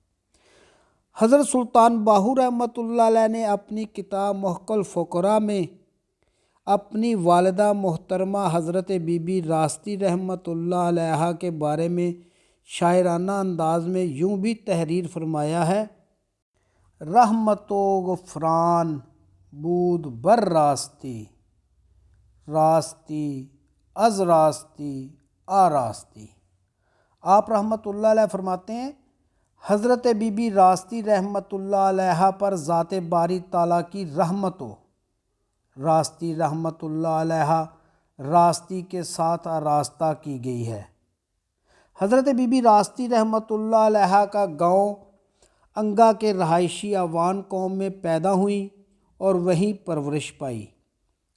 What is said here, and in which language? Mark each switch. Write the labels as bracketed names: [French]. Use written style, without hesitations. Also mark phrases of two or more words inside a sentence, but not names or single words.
[Urdu] حضرت سلطان باہو رحمۃ اللہ علیہ نے اپنی کتاب محق الفقراء میں اپنی والدہ محترمہ حضرت بی بی راستی رحمۃ اللہ علیہ کے بارے میں شاعرانہ انداز میں یوں بھی تحریر فرمایا ہے: [Persian] رحمت و غفران بود بر راستی، راستی از راستی آراستی۔ [Urdu] آپ رحمۃ اللہ علیہ فرماتے ہیں، حضرت بی بی راستی رحمۃ اللہ علیہ پر ذات باری تعالیٰ کی رحمت ہو۔ راستی رحمۃ اللہ علیہ راستی کے ساتھ آراستہ کی گئی ہے۔ حضرت بی بی راستی رحمۃ اللہ علیہ کا گاؤں انگا کے رہائشی آوان قوم میں پیدا ہوئیں اور وہیں پرورش پائی۔